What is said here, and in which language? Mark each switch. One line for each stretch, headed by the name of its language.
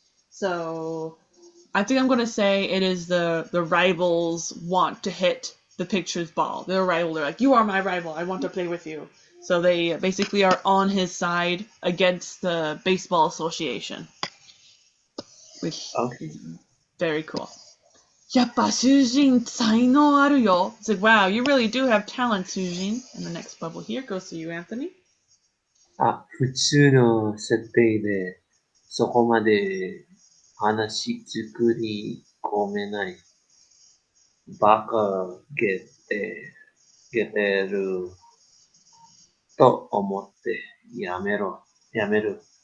English: So, I think I'm going to say it is the rivals want to hit the pitcher's ball. They're like, you are my rival, I want to play with you. So they basically are on his side against the baseball association. Which is very cool.
Japanese: やっぱ囚人才能あるよ.
English: It's like, wow, you really do have talent, Sujin. And the next bubble here goes to you, Anthony.
Japanese: 普通の設定でそこまで話作り込めない。バカげてると思ってやめる。